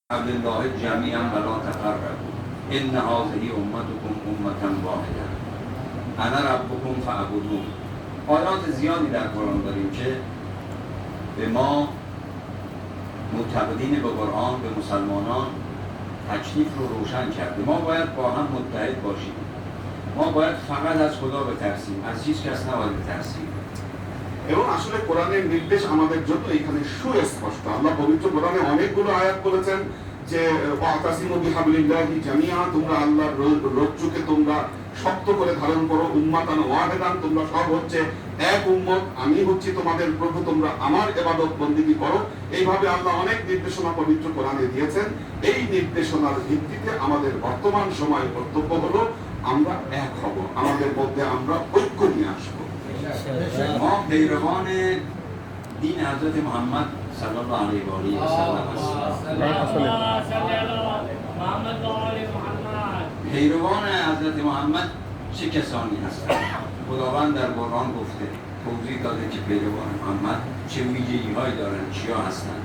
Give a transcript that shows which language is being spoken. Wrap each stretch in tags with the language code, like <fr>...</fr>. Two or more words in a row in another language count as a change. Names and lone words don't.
<ar>حبل الله جمیعا ولا تفرقوا ان هذه امتكم امة واحده انا ربكم فاعبدون.</ar> <fa>آیات زیادی در قرآن داریم که به ما معتقدین به قرآن، به مسلمانان تکلیف رو روشن کرده. ما باید با هم متحد باشیم. ما باید فقط از خدا بترسیم، از هیچ کس نباید بترسیم।</fa> <bn>এবং আসলে কোরআনের নির্দেশ আমাদের জন্য এখানে সুস্পষ্ট। আল্লাহ পবিত্র কোরআনে অনেকগুলো আয়াত বলেছেন যে</bn> <ar>واعتصموا بحبل الله جميعا,</ar> <bn>তোমরা আল্লাহর রজ্জুকে তোমরা শক্ত করে ধারণ করো,</bn> <ar>أمة واحدة,</ar> <bn>তোমরা সব হচ্ছে এক উম্মত, আমি হচ্ছি তোমাদের প্রভু, তোমরা আমার ইবাদত বন্দেগী করো। এইভাবে আল্লাহ অনেক নির্দেশনা পবিত্র কোরআনে দিয়েছেন। এই নির্দেশনার ভিত্তিতে আমাদের বর্তমান সময় কর্তব্য হলো আমরা এক হব, আমাদের মধ্যে আমরা ঐক্য নিয়ে আসবো।</bn> <fa>ما پیروان دین حضرت محمد</fa> <ar>صلی الله علیه و آله و سلم</ar> <fa>پیروان حضرت محمد چه کسانی هستند؟ خداوند در قرآن گفته، توضیح داده که پیروان محمد چه ویژگی هایی دارند، چیا هستند.</fa>